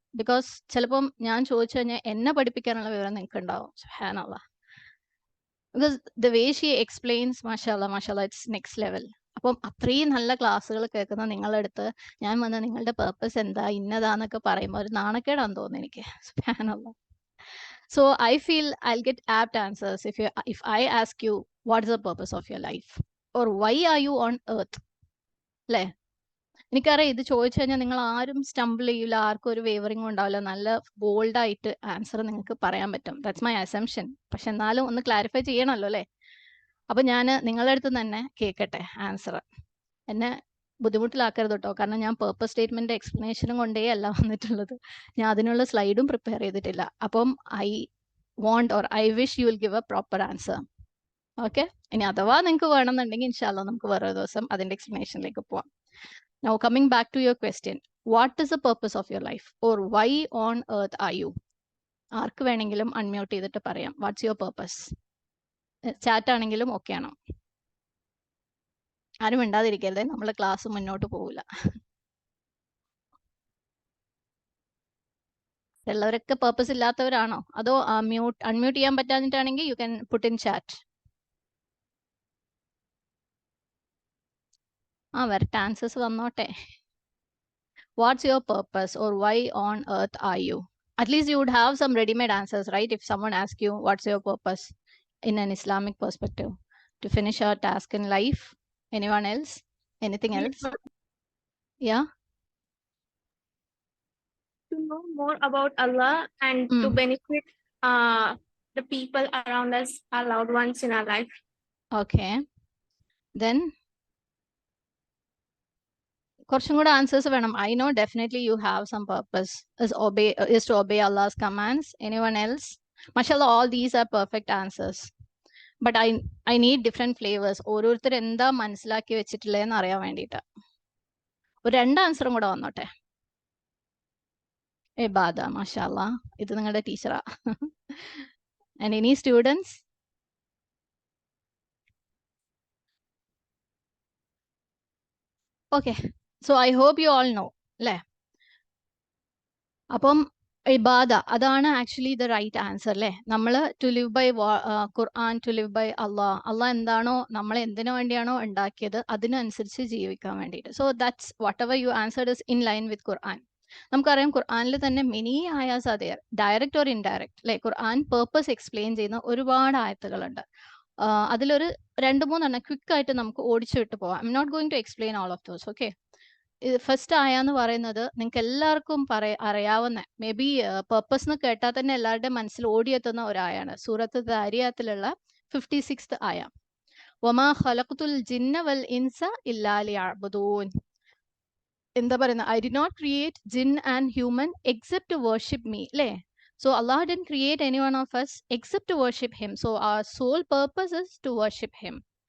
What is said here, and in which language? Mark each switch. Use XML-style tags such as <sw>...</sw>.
<ml>Because ചിലപ്പം ഞാൻ ചോദിച്ചു കഴിഞ്ഞാൽ എന്നെ പഠിപ്പിക്കാനുള്ള വിവരം നിങ്ങൾക്ക് ഉണ്ടാവും. സുബ്ഹാനല്ലാഹ്.</ml> <en>Because the way she explains, മാഷാല്ലാ മാഷാല്ലാ, it's next level.</en> <ml>അപ്പം അത്രയും നല്ല ക്ലാസ്സുകൾ കേൾക്കുന്ന നിങ്ങളുടെ അടുത്ത് ഞാൻ വന്ന് നിങ്ങളുടെ പേർപ്പസ് എന്താ ഇന്നതാന്നൊക്കെ പറയുമ്പോൾ ഒരു നാണക്കേടാന്ന് തോന്നുന്നു എനിക്ക്.</ml> <ar>സുബ്ഹാനല്ലാഹ്.</ar> <en>So I feel I'll get apt answers if I ask you what is the purpose of your life or why are you on earth.</en> <ml>അല്ലേ? എനിക്കറിയാം ഇത് ചോദിച്ചു കഴിഞ്ഞാൽ നിങ്ങൾ ആരും സ്റ്റംബിൾ ചെയ്യില്ല, ആർക്കും ഒരു വേവറിംഗും ഉണ്ടാവില്ല, നല്ല ബോൾഡായിട്ട് ആൻസർ നിങ്ങൾക്ക് പറയാൻ പറ്റും.</ml> <en>That's my assumption.</en> <ml>പക്ഷെ എന്നാലും ഒന്ന് ക്ലാരിഫൈ ചെയ്യണമല്ലോ അല്ലേ? അപ്പൊ ഞാൻ നിങ്ങളുടെ അടുത്ത് തന്നെ കേൾക്കട്ടെ ആൻസർ. എന്നെ ബുദ്ധിമുട്ടിലാക്കരുത് കേട്ടോ, കാരണം ഞാൻ പേർപ്പസ് സ്റ്റേറ്റ്മെന്റ് എക്സ്പ്ലനേഷനും കൊണ്ടേ അല്ല വന്നിട്ടുള്ളത്. ഞാൻ അതിനുള്ള സ്ലൈഡും പ്രിപ്പയർ ചെയ്തിട്ടില്ല. അപ്പം</ml> <en>I want or I wish you will give a proper answer.</en> <ml>Okay, ഇനി അഥവാ നിങ്ങൾക്ക് വേണമെന്നുണ്ടെങ്കിൽ ഇൻഷാല്ലാ നമുക്ക് വേറെ ദിവസം അതിന്റെ എക്സ്പ്ലനേഷനിലേക്ക് പോവാം.</ml> <en>Now coming back to your question, what is the purpose of your life or why on earth are you?</en> <ml>ആർക്ക് വേണമെങ്കിലും അൺമ്യൂട്ട് ചെയ്തിട്ട് പറയാം.</ml> <en>What's your purpose?</en> <ml>ചാറ്റ് ആണെങ്കിലും ഓക്കെ ആണോ? ആരും മിണ്ടാതിരിക്കരുതേ, നമ്മളെ ക്ലാസ് മുന്നോട്ട് പോവില്ല. എല്ലാവരൊക്കെ പേർപ്പസ് ഇല്ലാത്തവരാണോ? അതോ അൺമ്യൂട്ട് ചെയ്യാൻ പറ്റാഞ്ഞിട്ടാണെങ്കിൽ</ml> <en>You can put in chat.</en> <ml>വരട്ടെ, ആൻസേഴ്സ് വന്നോട്ടെ.</ml> <en>What's your purpose or why on earth are you? At least you would have some ready-made answers, right? If someone asks you what's your purpose in an Islamic perspective, to finish our task in life. Anyone else? Anything else? Yeah? To know more about Allah and to benefit the people around us, our loved ones in our life. Okay.</en> <ml>Then കുറച്ചും കൂടെ answers വേണം.</ml> <en>I know definitely you have some purpose is to obey Allah's commands. Anyone else? Mashallah, all these are perfect answers. But I need different flavors.</en> <ml>ഓരോരുത്തർ എന്താ മനസ്സിലാക്കി വെച്ചിട്ടുള്ളതെന്ന് അറിയാൻ വേണ്ടിയിട്ട് ഒരു 2 ആൻസറും കൂടെ വന്നോട്ടെ. ബാദ, മാഷാല്ലാ, ഇത് നിങ്ങളുടെ teacher.</ml> <en>And any students? Okay, so I hope you all know അല്ലേ?</en> <ml>അപ്പം ഇബാദ, അതാണ് ആക്ച്വലി ദ റൈറ്റ് ആൻസർ അല്ലേ? നമ്മൾ to live by Quran, to live by അള്ളാഹ് എന്താണോ നമ്മളെ എന്തിനു വേണ്ടിയാണോ ഉണ്ടാക്കിയത് അതിനനുസരിച്ച് ജീവിക്കാൻ വേണ്ടിയിട്ട്.</ml> <en>So that's whatever you answered is in line with Quran.</en> <ml>നമുക്കറിയാം ഖുർആനിൽ തന്നെ many ആയാസ് are there, direct or indirect, അല്ലെ? ഖുർആൻ പേർപ്പസ് എക്സ്പ്ലെയിൻ ചെയ്യുന്ന ഒരുപാട് ആയത്തുകളുണ്ട്. അതിലൊരു 2-3 ക്വിക്ക് ആയിട്ട് നമുക്ക് ഓടിച്ചു വിട്ട് പോവാം.</ml> <en>I'm not going to explain all of those.</en> <ml>Okay, first ആയ എന്ന് പറയുന്നത് നിങ്ങൾക്ക് എല്ലാവർക്കും അറിയാവുന്ന, മേ ബി പേർപ്പസ് എന്ന് കേട്ടാൽ തന്നെ എല്ലാവരുടെയും മനസ്സിൽ ഓടിയെത്തുന്ന ഒരായാണ് സൂറത്ത് ദാരിയാത്തിലുള്ള 56th ആയ,</ml> <ar>വമാ ഖലഖ്തുൽ ജിന്ന വൽ ഇൻസ ഇല്ലാ ലിയഅ്ബുദൂൻ.</ar> <ml>എന്താ പറയുന്നത്?</ml> <en>I did not create jinn and human except to worship me, അല്ലേ? So Allah didn't create any one of us except to worship him. So our sole purpose is to worship him.</en>